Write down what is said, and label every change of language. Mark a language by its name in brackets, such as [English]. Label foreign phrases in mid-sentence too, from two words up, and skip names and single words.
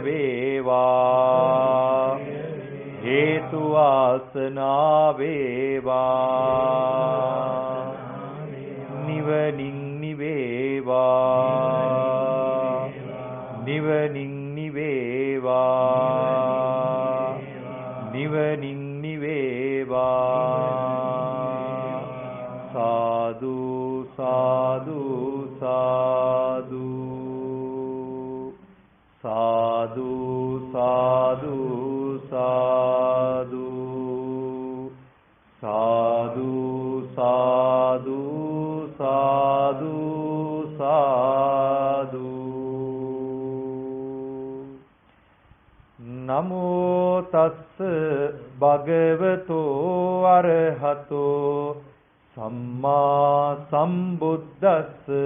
[Sinhala] වේවා හේතු වාසනා වේවා නිවනින් නිවේවා නිවනින් නිවේවා නිවනින් නිවේවා සාදු සාදු සාදු සාදු සාදු [Pali] සාදු සාදු සාදු සාදු සාදු නමෝ තස්ස භගවතෝ අරහතෝ සම්මා සම්බුද්දස්ස